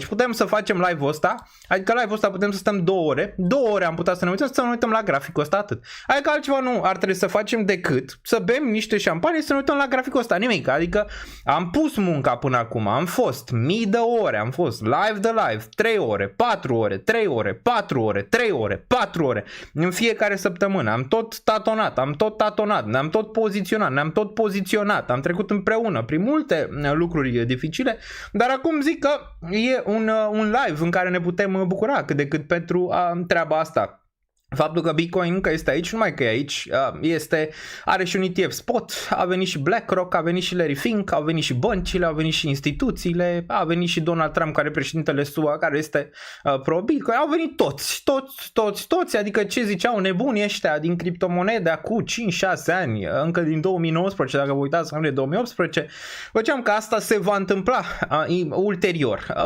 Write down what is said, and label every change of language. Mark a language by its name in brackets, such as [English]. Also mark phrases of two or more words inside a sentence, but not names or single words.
[Romanian] Putem să facem live-ul ăsta, adică live-ul ăsta putem să stăm 2 ore. 2 ore am putea să ne uităm, să ne uităm la graficul ăsta, atât. Adică altceva nu ar trebui să facem decât să bem niște șampanie și să ne uităm la graficul ăsta, nimic. Adică am pus munca până acum, am fost mii de ore, am fost live de live, 3 ore, 4 ore, 3 ore, 4 ore, 3 ore, 4 ore, în fiecare săptămână, am tot tatonat, ne-am tot poziționat, am trecut împreună prin multe lucruri dificile, dar acum zic că e un live în care ne putem bucura cât de cât pentru treaba asta. Faptul că Bitcoin încă este aici, numai că e aici, are și un ETF spot, a venit și BlackRock, a venit și Larry Fink, au venit și băncile, au venit și instituțiile, a venit și Donald Trump, care e președintele SUA, care este pro-Bitcoin, au venit toți, adică ce ziceau nebunii ăștia din criptomonede acum 5-6 ani, încă din 2019, dacă vă uitați în 2018, făceam că asta se va întâmpla ulterior.